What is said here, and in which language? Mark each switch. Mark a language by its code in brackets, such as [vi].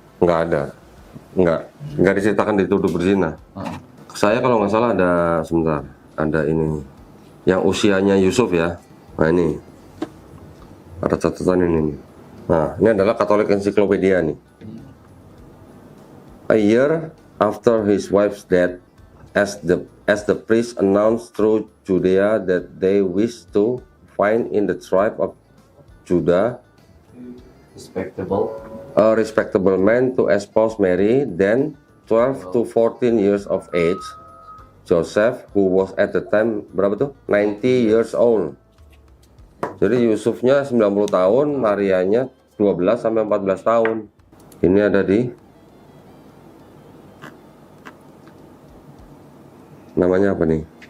[id] Nggak ada. Nggak diceritakan dituduh berzina. Saya kalau nggak salah ada, sebentar, ada ini. Yang usianya Yusuf ya. Nah ini. Ada catatan ini nih. Nah, ini adalah Katolik Encyclopedia nih. [en] A year after his wife's death, as the priest announced through Judea that they wished to find in the tribe of Judah a respectable man to espouse Mary, then 12 to 14 years of age, Joseph, who was at the time berapa tuh? 90 years old. [id] Jadi Yusufnya 90 tahun, Marianya 12 sampai 14 tahun. Ini ada di namanya apa nih?